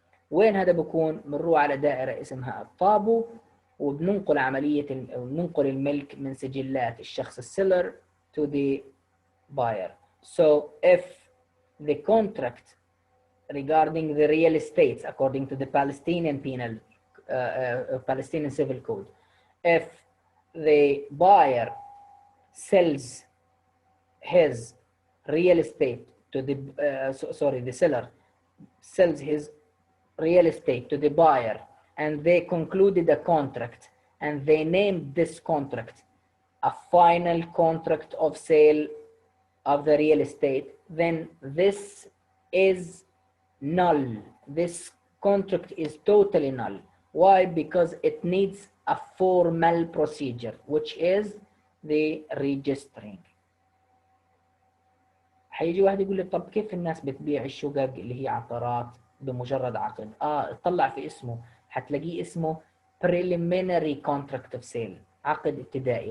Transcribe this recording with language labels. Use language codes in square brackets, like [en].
[ar] وين هذا بكون؟ بنروح على دائره اسمها الطابو، وبننقل بننقل الملك من سجلات الشخص السيلر [en] to the buyer. So if the contract regarding the real estates according to the Palestinian penal Palestinian civil code, if the buyer sells his real estate to the the seller sells his real estate to the buyer and they concluded a contract and they named this contract a final contract of sale of the real estate, then this is null. This contract is totally null. Why? Because it needs a formal procedure, which is the registering. [ar] هيجي واحد يقول لي طب كيف الناس بتبيع الشقق اللي هي عقارات بمجرد عقد؟ اطلع في اسمه حتلاقيه اسمه [en] preliminary contract of sale، [ar] عقد ابتدائي.